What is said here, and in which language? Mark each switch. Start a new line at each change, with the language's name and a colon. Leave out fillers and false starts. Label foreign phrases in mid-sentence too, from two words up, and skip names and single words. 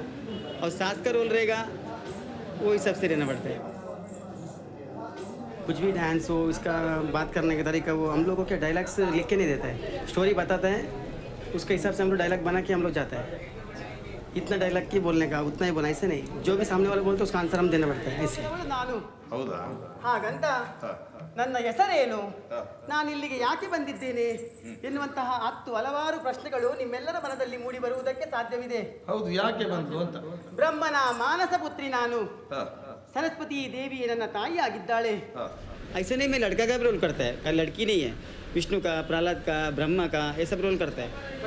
Hindi: और सास का रोल रहेगा वही सबसे रहना पड़ता है। कुछ भी डांस हो, इसका बात करने का तरीका वो हम लोग को क्या डायलॉग्स लिख के नहीं देता है, स्टोरी बताता है, उसके हिसाब से हम लोग डायलॉग बना के हम लोग जाते हैं। इतना डायलॉग की बोलने का उतना ही बोला, ऐसे नहीं, जो भी सामने वाला बोलते उसका आंसर हम देना पड़ता है ऐसे।
Kannada: ಹೌದಾ? ಹಾಗಂತ ನನ್ನ ಹೆಸರೇನು, ನಾನು ಇಲ್ಲಿಗೆ ಯಾಕೆ ಬಂದಿದ್ದೇನೆ ಎನ್ನುವಂತಹ 10 ಹಲವಾರು ಪ್ರಶ್ನೆಗಳು ನಿಮ್ಮೆಲ್ಲರ ಮನದಲ್ಲಿ ಮೂಡಿ ಬರುವುದಕ್ಕೆ ಸಾಧ್ಯವಿದೆ. ಹೌದು, ಯಾಕೆ ಬಂದ್ರು ಅಂತ. ಬ್ರಹ್ಮನ ಮಾನಸ ಪುತ್ರಿ ನಾನು, सरस्वती देवी ನನ್ನ ತಾಯಿ ಆಗಿದ್ದಾಳೆ.
Hindi: ऐसे नहीं, मैं लड़का का भी रोल करता है, लड़की नहीं है। विष्णु का, प्रहलाद का, ब्रह्मा का, ये सब रोल करता है।